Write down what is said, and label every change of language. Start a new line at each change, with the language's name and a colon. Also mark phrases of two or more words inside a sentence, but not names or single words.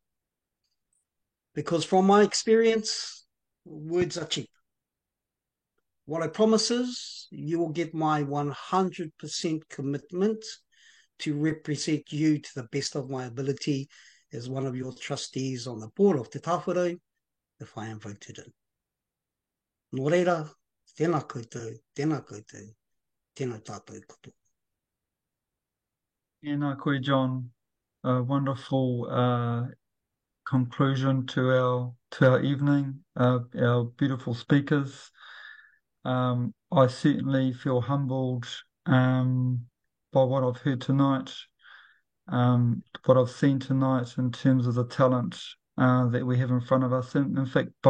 English: Because from my experience, words are cheap. What I promise is you will get my 100% commitment to represent you to the best of my ability as one of your trustees on the board of Te Tāwhero if I am voted in.
Māori: Nō reira, tēnā koutou, tēnā koutou, tēnā tātou koto. Tēnā koe, John.
English: A wonderful conclusion to our evening, our beautiful speakers. I certainly feel humbled by what I've heard tonight, what I've seen tonight in terms of the talent that we have in front of us.